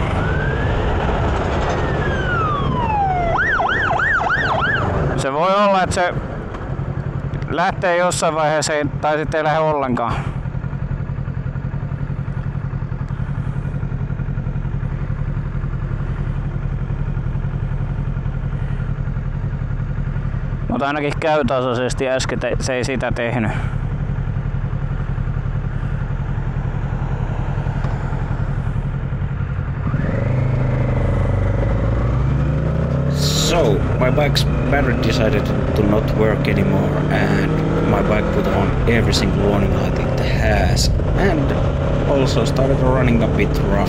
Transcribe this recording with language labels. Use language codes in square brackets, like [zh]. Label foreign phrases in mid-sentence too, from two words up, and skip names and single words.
[fi] Se voi olla, että se lähtee jossain vaiheessa tai sitten ei lähde ollenkaan. Mutta ainakin käytännöllisesti äsken se ei sitä tehnyt. [en] So, my bike's battery decided to not work anymore and my bike put on every single warning light it has and also started running a bit rough.